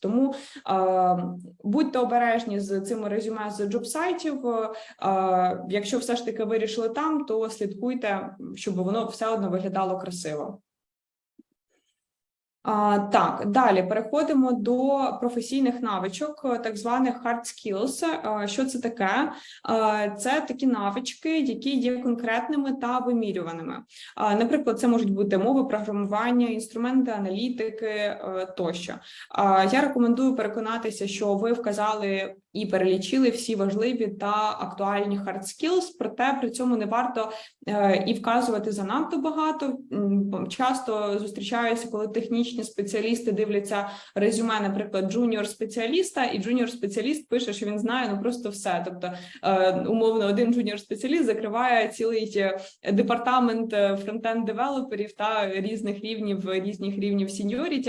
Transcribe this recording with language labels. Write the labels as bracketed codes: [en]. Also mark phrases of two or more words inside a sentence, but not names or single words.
[uk] Тому будьте обережні з цими резюме з джоб-сайтів. Якщо все ж таки вирішили там, то слідкуйте, щоб воно все одно виглядало красиво. Так, далі переходимо до професійних навичок, так званих [en] hard skills. [uk] Що це таке? Це такі навички, які є конкретними та вимірюваними. Наприклад, це можуть бути мови програмування, інструменти аналітики тощо. Я рекомендую переконатися, що ви вказали і перелічили всі важливі та актуальні [en] hard skills, [uk] проте при цьому не варто і вказувати занадто багато. Часто зустрічаюся, коли технічні спеціалісти дивляться резюме, наприклад, джуніор-спеціаліста, і джуніор-спеціаліст пише, що він знає просто все. Тобто, умовно, один джуніор-спеціаліст закриває цілий департамент фронтенд-девелоперів та різних рівнів сіньоріті.